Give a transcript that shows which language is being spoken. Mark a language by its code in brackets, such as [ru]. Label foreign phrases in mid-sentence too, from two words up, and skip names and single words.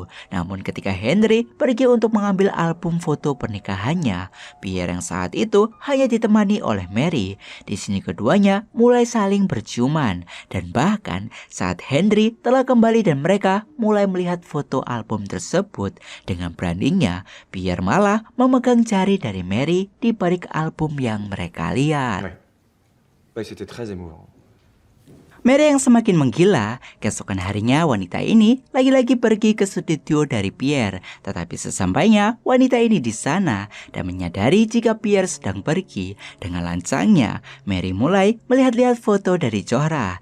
[id] Namun ketika Henry pergi untuk mengambil album foto pernikahannya, Pierre yang saat itu hanya ditemani oleh Mary. Di sini keduanya mulai saling berciuman, dan bahkan saat Henry telah kembali dan mereka mulai melihat foto album tersebut, dengan beraninya Pierre malah memegang jari dari Mary di balik album yang mereka lihat. [fr] Ouais, c'était très émouvant. [id] Mary yang semakin menggila, keesokan harinya wanita ini lagi-lagi pergi ke studio dari Pierre. Tetapi sesampainya wanita ini di sana dan menyadari jika Pierre sedang pergi, dengan lancangnya Mary mulai melihat-lihat foto dari Zohra.